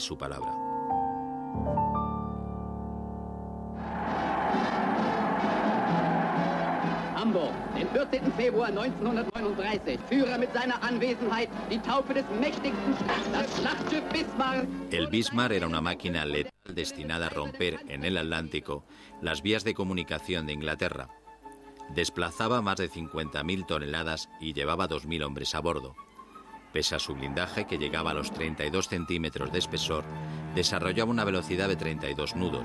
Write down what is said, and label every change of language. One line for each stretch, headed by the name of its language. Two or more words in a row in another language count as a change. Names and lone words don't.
Spanish: su palabra.
German: Hamburg, den 14. Februar 1939, Führer mit seiner Anwesenheit, die Taufe des mächtigsten das Schlachtschiff Bismarck.
Spanish: El Bismarck era una máquina letal destinada a romper en el Atlántico las vías de comunicación de Inglaterra. Desplazaba más de 50.000 toneladas y llevaba 2.000 hombres a bordo. Pese a su blindaje, que llegaba a los 32 centímetros de espesor, desarrollaba una velocidad de 32 nudos.